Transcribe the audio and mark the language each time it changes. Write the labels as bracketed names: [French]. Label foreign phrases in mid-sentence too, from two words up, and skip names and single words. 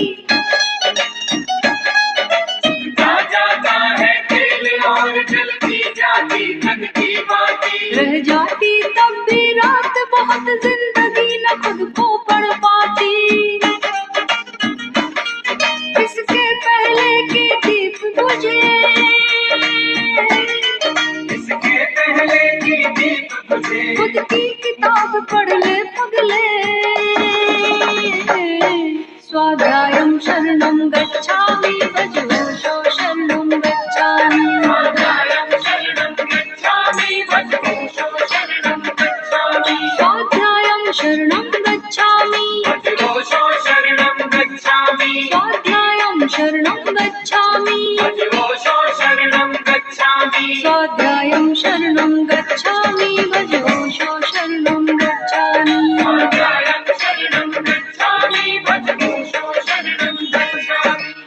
[Hindi] छिपता जाता है तेल और जलती जाती तन की बाती रह जाती तब भी रात बहुत जिंदगी न खुद को पढ़ पाती इसके पहले के दीप बुझे इसके पहले की दीप बुझे खुद की किताब पढ़ ले पगले [Pali] स्वाध्यायं शरणं गच्छामि भजोषो शरणं गच्छामि स्वाध्यायं शरणं गच्छामि भजोषो शरणं गच्छामि स्वाध्यायं शरणं गच्छामि भजोषो शरणं गच्छामि स्वाध्यायं शरणं गच्छामि भजोषो शरणं गच्छामि स्वाध्यायं शरणं गच्छामि भजोषो शरणं गच्छामि स्वाध्यायं शरणं गच्छामि भजोषो शरणं गच्छामि